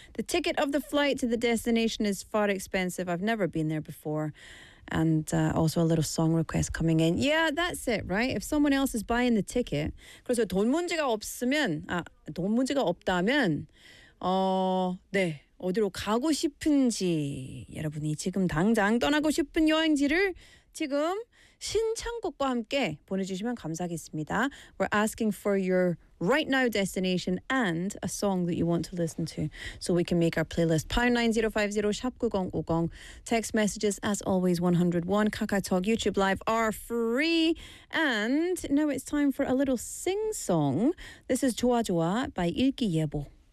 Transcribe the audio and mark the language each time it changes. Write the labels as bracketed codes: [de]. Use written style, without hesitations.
[en] The ticket of the flight to the destination is far expensive. I've never been there before. And also a little song request coming in. Yeah, that's it, right? If someone else is buying the ticket. [ko] 그래서 돈 문제가 없으면, 돈 문제가 없다면, 네, 어디로 가고 싶은지, 여러분이 지금 당장 떠나고 싶은 여행지를 지금 신청곡과 함께 보내주시면 감사하겠습니다. [en] We're asking for your right now destination and a song that you want to listen to so we can make our playlist. #9050 #9050 text messages as always 101 KakaoTalk YouTube Live are free. And now it's time for a little sing song. This is 좋아 좋아 by 일기예보.